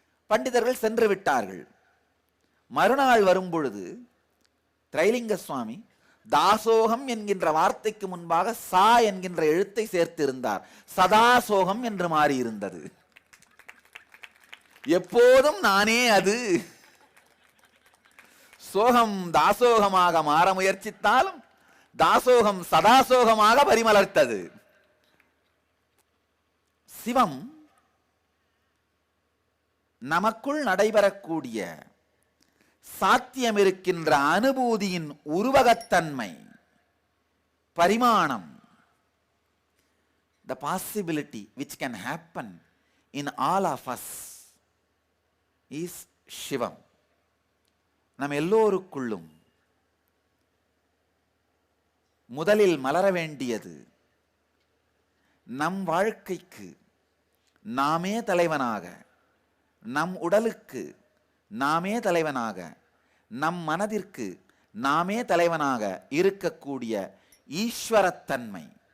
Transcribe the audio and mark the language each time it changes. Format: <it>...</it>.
<ta>பண்டிதர்கள் சென்று விட்டார்கள். மறுநாள் வரும்பொழுது திரைலிங்க சுவாமி தாசோகம் என்கின்ற வார்த்தைக்கு முன்பாக சா என்கின்ற எழுத்தை சேர்த்திருந்தார். சதாசோகம் என்று மாறியிருந்தது. எப்போதும் நானே அது. சோகம் தாசோகமாக மாற முயற்சித்தாலும் தாசோகம் சதாசோகமாக பரிமலர்த்தது. சிவம் நமக்குள் நடைபெறக்கூடிய சாத்தியம் இருக்கின்ற அனுபூதியின் உருவகத்தன்மை, பரிமாணம்,</ta> <en>the possibility which can happen in all of us is Shivam.</en> <ta>நம் எல்லோருக்குள்ளும் முதலில் மலர வேண்டியது நம் வாழ்க்கைக்கு நாமே தலைவனாக, நம் உடலுக்கு நாமே தலைவனாக, நம் மனதிற்கு நாமே தலைவனாக இருக்கக்கூடிய ஈஸ்வரத்தன்மை.</ta>